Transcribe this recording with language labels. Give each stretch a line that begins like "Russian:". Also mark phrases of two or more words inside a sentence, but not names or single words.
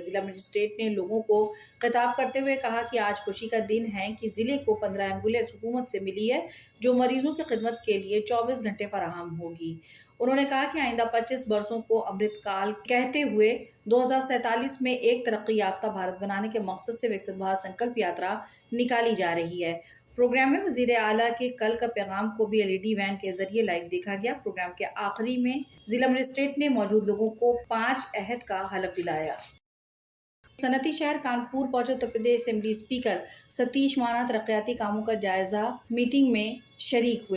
Urdu: ضلع مجسٹریٹ نے لوگوں کو خطاب کرتے ہوئے کہا کہ آج خوشی کا دن ہے کہ ضلع کو 15 ایمبولینس حکومت سے ملی ہے جو مریضوں کی خدمت کے لیے 24 گھنٹے فراہم ہوگی۔ انہوں نے کہا کہ آئندہ 25 برسوں کو امرت کال کہتے ہوئے 2047 میں ایک ترقی یافتہ بھارت بنانے کے مقصد سے وکست بھارت سنکلپ یاترا نکالی جا رہی ہے۔ پروگرام میں وزیر اعلیٰ کے کل کا پیغام کو بھی LED وین کے ذریعے لائیو دیکھا گیا۔ پروگرام کے آخری میں ضلع مجسٹریٹ نے موجود لوگوں کو 5 عہد کا حلف دلایا۔ صنعتی شہر کانپور پہنچے اتر پردیش اسمبلی اسپیکر ستیش مانا ترقیاتی کاموں کا جائزہ میٹنگ میں شریک ہوئے۔